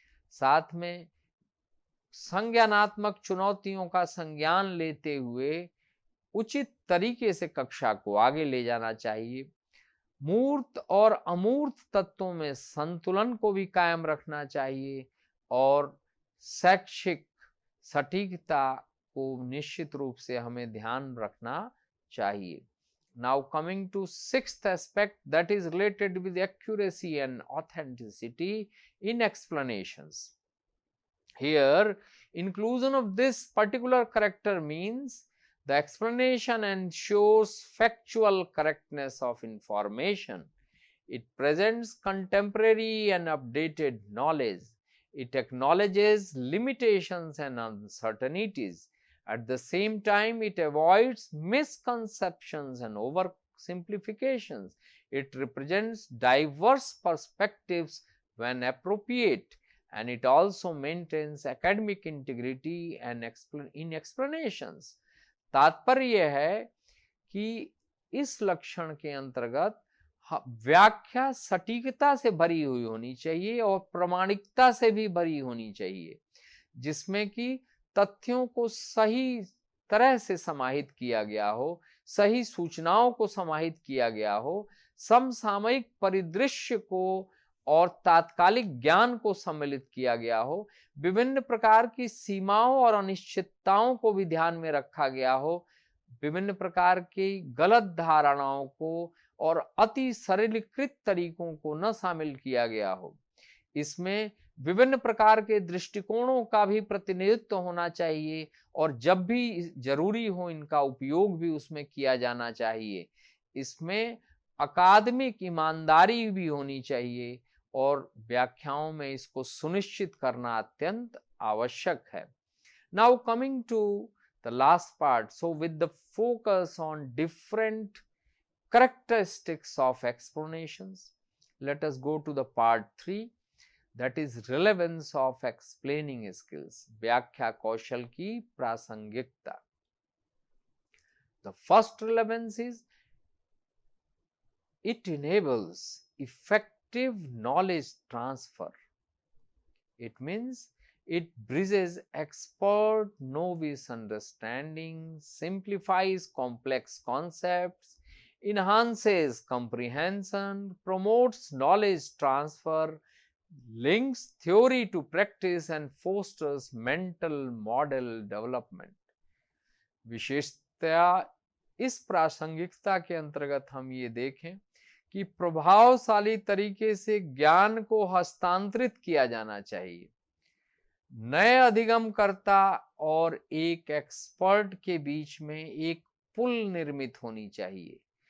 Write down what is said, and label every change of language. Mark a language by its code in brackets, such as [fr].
[hi] साथ में संज्ञानात्मक चुनौतियों का संज्ञान लेते हुए उचित तरीके से कक्षा को आगे ले जाना चाहिए। मूर्त और अमूर्त तत्वों में संतुलन को भी कायम रखना चाहिए और शैक्षिक सटीकता को निश्चित रूप से हमें ध्यान रखना चाहिए। [en] Now coming to sixth aspect, that is related with accuracy and authenticity in explanations. Here, inclusion of this particular character means the explanation ensures factual correctness of information. It presents contemporary and updated knowledge. It acknowledges limitations and uncertainties. At the same time, it avoids misconceptions and oversimplifications. It represents diverse perspectives when appropriate, and it also maintains academic integrity and in explanations. [hi] तात्पर्य है कि इस लक्षण के अंतर्गत व्याख्या सटीकता से भरी हुई होनी चाहिए और प्रामाणिकता से भी भरी होनी चाहिए, जिसमें कि तथ्यों को सही तरह से समाहित किया गया हो, सही सूचनाओं को समाहित किया गया हो, समसामयिक परिदृश्य को और तात्कालिक ज्ञान को सम्मिलित किया गया हो, विभिन्न प्रकार की सीमाओं और अनिश्चितताओं को भी ध्यान में रखा गया हो, विभिन्न प्रकार की गलत धारणाओं को और अति सरलीकृत तरीकों को न शामिल किया गया हो। इसमें विभिन्न प्रकार के दृष्टिकोणों का भी प्रतिनिधित्व होना चाहिए और जब भी जरूरी हो इनका उपयोग भी उसमें किया जाना चाहिए। इसमें अकादमिक ईमानदारी भी होनी चाहिए और व्याख्याओं में इसको सुनिश्चित करना अत्यंत आवश्यक है। [en] Now coming to the last part, so with the focus on different characteristics of explanations, let us go to the part 3, that is relevance of explaining skills, [hi] व्याख्या कौशल की प्रासंगिकता। [en] The first relevance is it enables effective knowledge transfer. It means it bridges expert novice understanding, simplifies complex concepts, enhances comprehension, promotes knowledge transfer, links theory to practice, and fosters mental model development. [hi] विशेषतया इस प्रासंगिकता के अंतर्गत हम ये देखें कि प्रभावशाली तरीके से ज्ञान को हस्तांतरित किया जाना चाहिए। नए अधिगमकर्ता और एक एक्सपर्ट के बीच में एक पुल निर्मित होनी चाहिए।